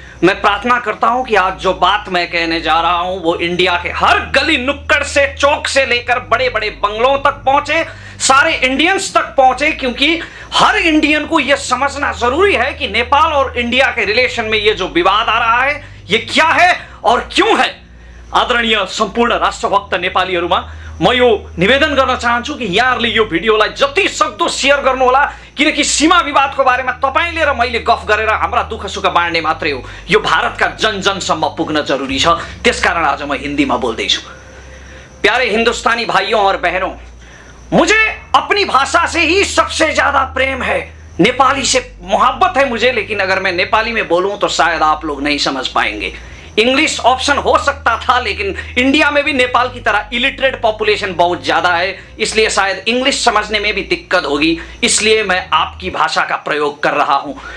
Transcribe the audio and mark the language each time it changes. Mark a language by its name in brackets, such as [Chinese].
[Hindi] मैं प्रार्थना करता हूं कि आज जो बात मैं कहने जा रहा हूं वो इंडिया के हर गली नुक्कड़ से, चौक से लेकर बड़े बड़े बंगलों तक पहुंचे, सारे इंडियंस तक पहुंचे, क्योंकि हर इंडियन को यह समझना जरूरी है कि नेपाल और इंडिया के रिलेशन में ये जो विवाद आ रहा है ये क्या है और क्यों है। [Nepali] आदरणीय सम्पूर्ण राष्ट्रभक्त नेपालीहरुमा म यो निवेदन गर्न चाहन्छु कि यहाँहरुले यो भिडियोलाई जति सक्दो शेयर गर्नु होला, किनकि सीमा विवादको बारेमा तपाईले र मैले गफ गरेर हाम्रा दुःख सुख बाँड्ने मात्रै हो, यो भारतका जन जनसम्म पुग्न जरुरी छ। त्यसकारण आज म हिन्दीमा बोल्दै छु। [Hindi] प्यारे हिंदुस्तानी भाइयों और बहनों, मुझे अपनी भाषा से ही सबसे ज्यादा प्रेम है, नेपाली से मोहब्बत है मुझे, लेकिन अगर मैं नेपाली में बोलूं तो शायद आप लोग नहीं समझ पाएंगे। इंग्लिश ऑप्शन हो सकता था, लेकिन इंडिया में भी नेपाल की तरह इलिटरेट पॉपुलेशन बहुत ज्यादा है, इसलिए शायद इंग्लिश समझने में भी दिक्कत होगी, इसलिए मैं आपकी भाषा का प्रयोग कर रहा हूं।